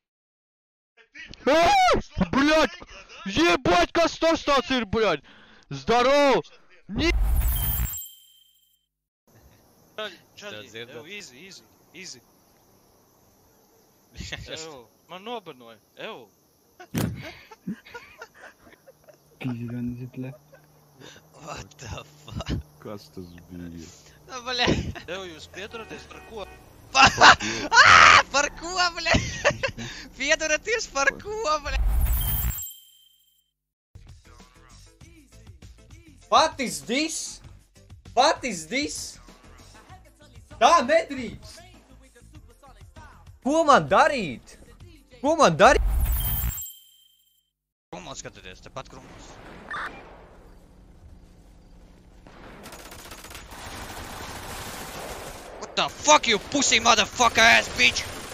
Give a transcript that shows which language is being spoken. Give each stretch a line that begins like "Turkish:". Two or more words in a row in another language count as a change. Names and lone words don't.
Russian: Блядь! Ебать,
Latvian: kas tas tāds ir, блядь!
Russian: Здорово!
Latvian: Čaļi,
English: easy.
Latvian: Man nobanoja,
English: What the fuck?
Latvian: Kas tas bija? Bļa. Jūs pieturaties par ko? Par ko, bļa? Pieduraties par ko, bļa?
English: What is this?
Latvian: Tā nedrīkst! Ko man darīt? krūmos skatieties, tepat krūmos.
English: What the fuck, you pussy motherfucker ass bitch?